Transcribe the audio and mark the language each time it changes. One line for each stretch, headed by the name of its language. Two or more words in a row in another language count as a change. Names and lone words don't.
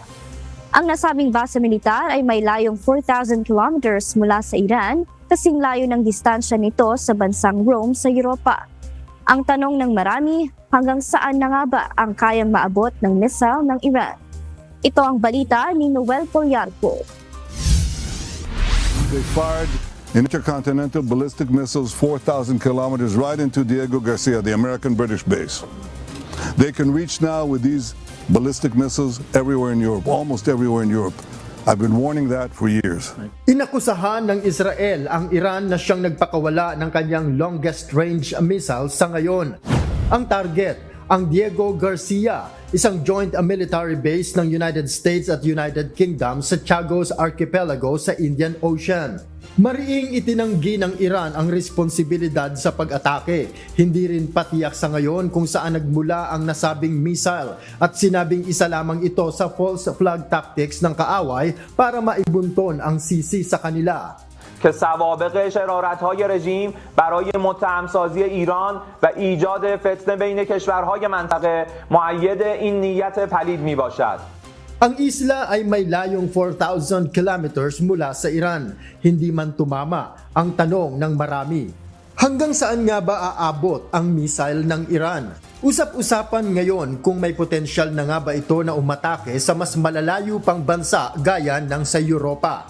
Filipino: Ang nasabing base militar ay may layong 4,000 kilometers mula sa Iran, kasing layo ng distansya nito sa bansang Rome sa Europa. Ang tanong ng marami, hanggang saan na nga ba ang kayang maabot ng missile ng Iran? Ito ang balita ni Noel Poliarco.
English: They fired intercontinental ballistic missiles 4,000 kilometers right into Diego Garcia, the American-British base. They can reach now with these ballistic missiles everywhere in Europe, almost everywhere in Europe. I've been warning that for years.
Filipino: Inakusahan ng Israel ang Iran na siyang nagpakawala ng kanyang
English: longest range missile
Filipino: sa ngayon. Ang target, ang Diego Garcia, isang
English: joint military base
Filipino: ng United States at United Kingdom sa Chagos Archipelago sa Indian Ocean. Mariing itinanggi ng Iran ang responsibilidad sa pag-atake. Hindi rin patiyak sa ngayon kung saan nagmula ang nasabing missile at sinabing isa lamang ito sa
English: false flag tactics
Filipino: ng kaaway para maibunton ang sisi sa kanila.
Persian: که سوابق شرارت‌های رژیم برای متهم‌سازی ایران و ایجاد فتنه بین کشورهای منطقه مؤید این نیت پلید میباشد.
Filipino: Ang isla ay may layong 4,000 kilometers mula sa Iran. Hindi man tumama ang tanong ng marami. Hanggang saan nga ba aabot ang missile ng Iran? Usap-usapan ngayon kung may potensyal na nga ba ito na umatake sa mas malalayo pang bansa gaya ng sa Europa.